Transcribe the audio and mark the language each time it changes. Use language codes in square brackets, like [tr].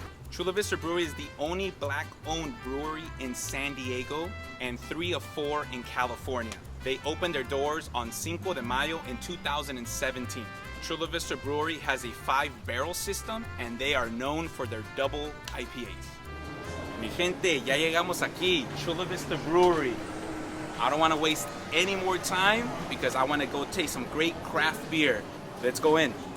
[en] Chula Vista Brewery is the only Black-owned brewery in San Diego and 3 of 4 in California. They opened their doors on Cinco de Mayo in 2017. Chula Vista Brewery has a 5-barrel system and they are known for their double IPAs. [es] Mi gente, ya llegamos aquí, Chula Vista Brewery. [en] I don't want to waste any more time because I want to go taste some great craft beer. Let's go in.